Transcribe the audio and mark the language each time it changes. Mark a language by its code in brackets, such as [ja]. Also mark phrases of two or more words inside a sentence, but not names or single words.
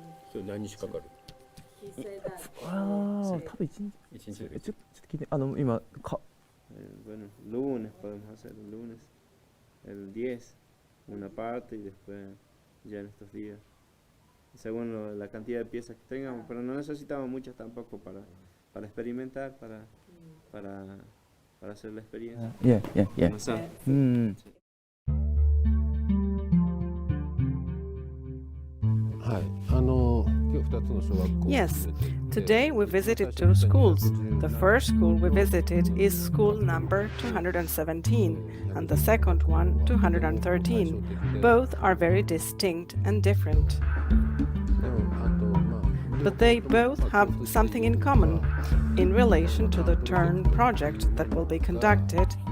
[es] Bueno, lunes podemos hacer, el lunes, el 10, una parte y después ya en estos días. Según la cantidad de piezas que tengamos, pero no necesitamos muchas tampoco para experimentar, para hacer la experiencia. [en] Yeah. [ja] はい、今日 [en] Yes, today we visited 2 schools. The first school we visited is school number 217 and the second one 213. Both are very distinct and different. But they both have something in common in relation to the turn project that will be conducted.